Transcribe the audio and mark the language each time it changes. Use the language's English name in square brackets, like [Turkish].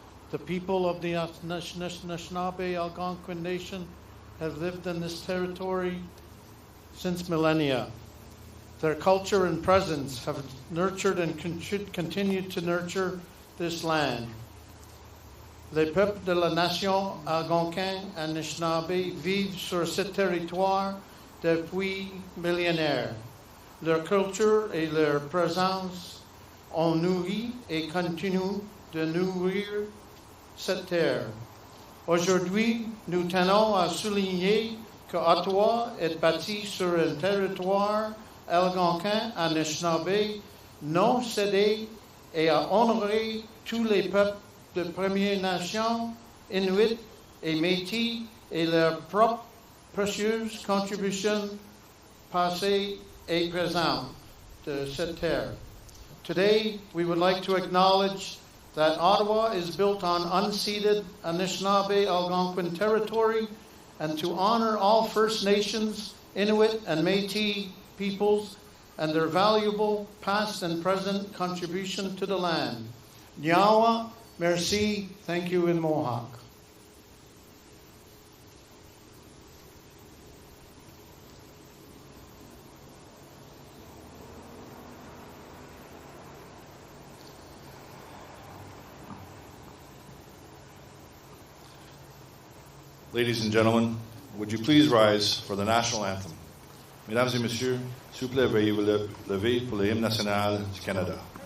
[English] The people of the Anishinaabe Algonquin Nation have lived in this territory since millennia. Their culture and presence have nurtured and continue to nurture this land. [French] Les peuples de la nation algonquin Anishinaabe vivent sur ce territoire depuis millénaires. Leur culture et leur présence ont nourri et continuent de nourrir cette terre. Aujourd'hui, nous tenons à souligner que Ottawa est bâti sur un territoire algonquin Anishinaabe non cédé et à honorer tous les peuples de Premières Nations, Inuits et Métis et leurs propres précieuses contributions passées et [English] present to [French] cette terre. [English] Today, we would like to acknowledge that Ottawa is built on unceded Anishinaabe Algonquin territory and to honor all First Nations, Inuit, and Métis peoples and their valuable past and present contribution to the land. Nyawa, merci, thank you in Mohawk. Ladies and gentlemen, would you please rise for the national anthem? [French] Mesdames et messieurs, s'il vous plaît, veuillez vous lever pour le hymne national du Canada.